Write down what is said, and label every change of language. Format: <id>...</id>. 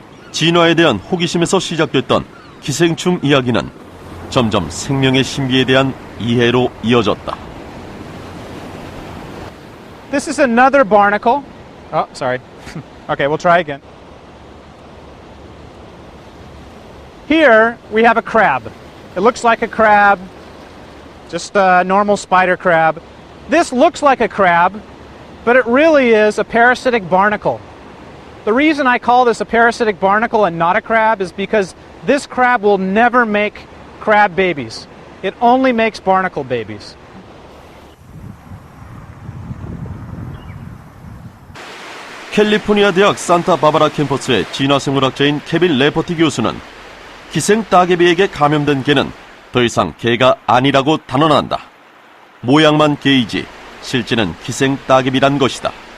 <ko>진화에 대한 호기심에서 시작됐던 기생충 이야기는 점점 생명의 신비에 대한 이해로 이어졌다.</ko> <en>This is another barnacle. Oh, sorry. Okay, we'll try again. Here we have a crab. It looks like a crab, just a normal spider crab. This looks like a crab, but it really is a parasitic barnacle. The reason I call this a parasitic barnacle and not a crab is because this crab will never make crab babies. It only makes barnacle babies.</en> <ko>캘리포니아 대학 산타바바라 캠퍼스의 진화생물학자인 케빈 레퍼티 교수는 기생 따개비에게 감염된 개는 더 이상 개가 아니라고 단언한다. 모양만 개이지 실제는 기생 따개비란 것이다.</ko>